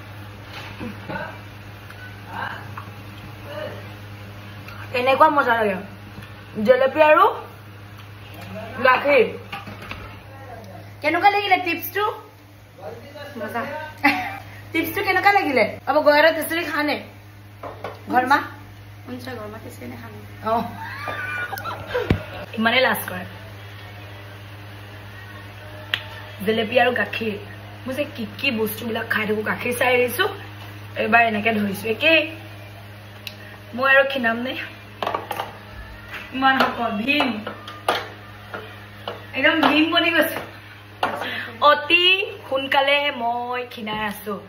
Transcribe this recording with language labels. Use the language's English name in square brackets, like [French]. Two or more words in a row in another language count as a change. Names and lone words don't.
[Assamese] এনেকুৱা মজা লাগে জেলেপি আৰু গাখীৰ কেনেকুৱা লাগিলে টিপছটো মজা টিপছটো কেনেকুৱা লাগিলে [Nepali] अब गएर त्यसरी खाने घरमा हुन्छ घरमा त्यसरी नै खाने [Assamese] ইমানে লাজ কৰে জেলেপি আৰু গাখীৰ মই যে কি বস্তুবিলাক খাই থাকো গাখীৰ চাই আহিছো এবাৰ এনেকে ধৰিছো একে মই আৰু খিনাম নে ইমান হকল ভীম একদম ভীম বনি গৈছে অতি সোনকালে মই খিনাই আছো